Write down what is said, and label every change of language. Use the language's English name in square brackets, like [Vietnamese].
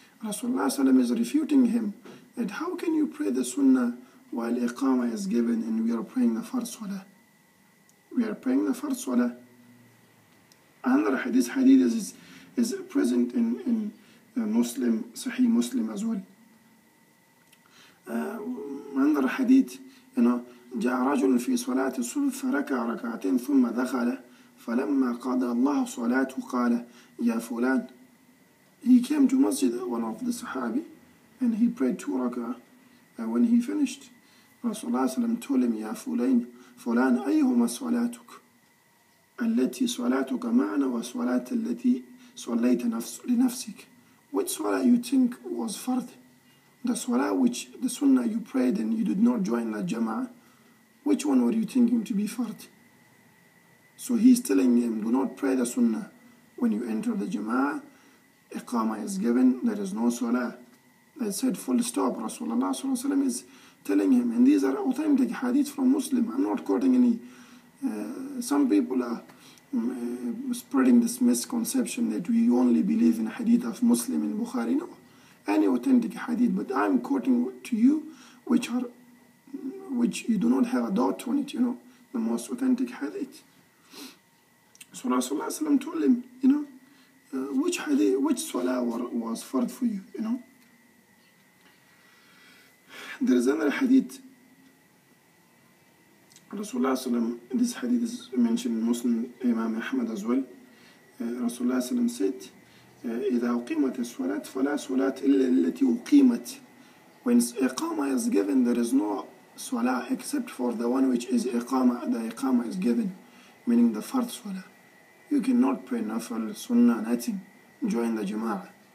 [English] Rasulullah sallam is refuting him that how can you pray the sunnah while Iqama is given and we are praying the fard salah? We are praying the fard salah. Another hadith is present in Muslim, Sahih Muslim as well. Another hadith, [Arabic] جاء رجل في صلاة الصبح فركع ركعتين ثم دخل فلما قضى الله صلاته قال يا فلان. [English] He came to masjid, one of the Sahabi, and he prayed 2 rak'ah. And when he finished, Rasulullah sallam told him, [Arabic] يا فلان أيهما صلاتك التي صلاتك معنا وصلاة التي صليت لنفسك? [English] Which salah you think was fard? The salah which the sunnah you prayed and you did not join the jama'ah, which one were you thinking to be fard? So he's telling him, do not pray the sunnah when you enter the jama'ah. Iqama is given, there is no salah. They said full stop. Rasulullah sallallahu alaihi wasallam is telling him, and these are authentic hadith from Muslim. I'm not quoting any. Some people are spreading this misconception that we only believe in hadith of Muslim and Bukhari. No, any authentic hadith, but I'm quoting to you which you do not have a doubt on it, the most authentic hadith. So Rasulullah sallam told him, which hadith, which salah was fard for you, There is another hadith. Rasulullah sallam, this hadith is mentioned in Muslim, Imam Ahmad as well. [Arabic] Rasulullah sallam said, إذا أقيمت الصلاة فلا صلاة إلا التي أقيمت. [English] When Iqama is given, there is no salah except for the one which is Iqama. The Iqama is given, meaning the fard salah. You cannot pray nafal, sunnah, nothing. Join the jama'ah.